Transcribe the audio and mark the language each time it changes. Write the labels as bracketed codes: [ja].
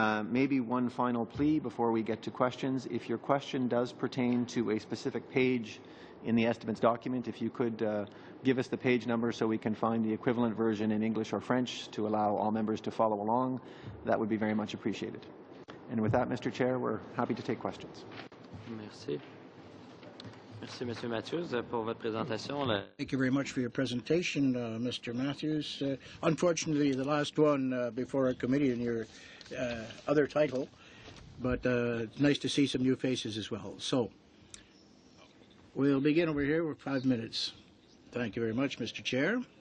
[en] Maybe one final plea before we get to questions. If your question does pertain to a specific page in the estimates document, if you could give us the page number so we can find the equivalent version in English or French to allow all members to follow along, that would be very much appreciated. And with that, Mr. Chair, we're happy to take questions. [fr] Merci. Merci, Monsieur Matthews, pour votre présentation. [en] Thank you very much for your presentation, Mr. Matthews. Unfortunately, the last one before our committee in your other title, but it's nice to see some new faces as well. So we'll begin over here with 5 minutes. Thank you very much, Mr. Chair.